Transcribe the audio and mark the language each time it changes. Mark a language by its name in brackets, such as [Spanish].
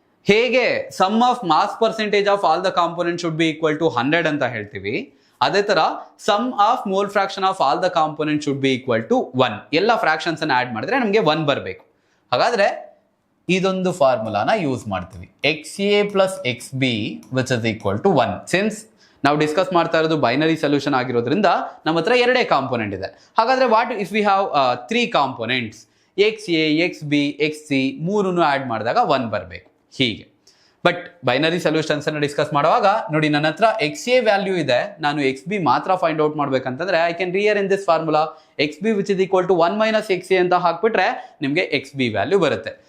[English] ಹೇಗೆ sum of mass percentage of all the components should be equal to 100 [Kannada] ಅಂತ ಹೇಳ್ತೀವಿ, ಅದೇ ತರ [English] sum of mole fraction of all the components should be equal to 1. [Kannada] ಎಲ್ಲ fractions ಅನ್ನು add ಮಾಡಿದ್ರೆ ನಮಗೆ 1 ಬರಬೇಕು. ಹಾಗಾದ್ರೆ ಇದೊಂದು ಫಾರ್ಮುಲಾನ ಯೂಸ್ ಮಾಡ್ತೀವಿ, XA plus XB [English] which is equal to 1. [Kannada] Since ನಾವು ಡಿಸ್ಕಸ್ ಮಾಡ್ತಾ ಇರೋದು ಬೈನರಿ ಸೊಲ್ಯೂಷನ್ ಆಗಿರೋದ್ರಿಂದ ನಮ್ಮ ಹತ್ರ ಎರಡೇ ಕಾಂಪೊನೆಂಟ್ ಇದೆ. ಹಾಗಾದ್ರೆ [English] what if we have [Kannada] 3 components, XA, XB, XC ಮೂರನ್ನು ಆಡ್ ಮಾಡಿದಾಗ 1 ಬರಬೇಕು ಹೀಗೆ. ಬಟ್ ಬೈನರಿ ಸೊಲ್ಯೂಷನ್ಸ್ ಅನ್ನು ಡಿಸ್ಕಸ್ ಮಾಡುವಾಗ ನೋಡಿ, ನನ್ನ ಹತ್ರ XA ವ್ಯಾಲ್ಯೂ ಇದೆ, ನಾನು XB ಮಾತ್ರ find out ಮಾಡ್ಬೇಕಂತಂದ್ರೆ [English] I can rearrange this formula [Kannada] XB which is equal to 1 minus XA ಅಂತ ಹಾಕ್ಬಿಟ್ರೆ ನಿಮಗೆ XB ವ್ಯಾಲ್ಯೂ ಬರುತ್ತೆ.